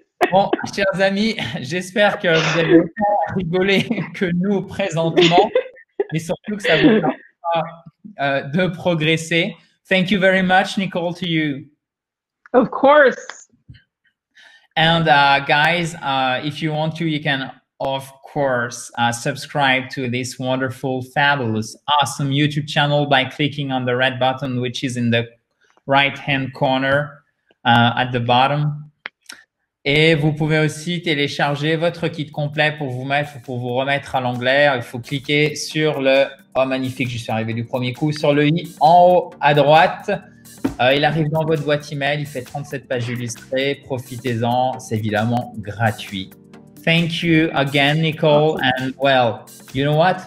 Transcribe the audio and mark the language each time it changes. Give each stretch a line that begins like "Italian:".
French: Bon, chers amis, j'espère que vous avez autant rigolé que nous présentement, mais surtout que ça vous permettra de progresser.
English: Thank you very much, Nicole, to you. Of course. And guys, if you want to, you can, of course, subscribe to this wonderful, fabulous, awesome YouTube channel by clicking on the red button, which is in the right-hand corner at the bottom.
French: Et vous pouvez aussi télécharger votre kit complet pour vous remettre à l'anglais. Il faut cliquer sur le, oh magnifique, je suis arrivé du premier coup, sur le i en haut à droite. Il arrive dans votre boîte email, il fait 37 pages illustrées, profitez-en, c'est évidemment gratuit.
English: Thank you again, Nicole, and well, you know what?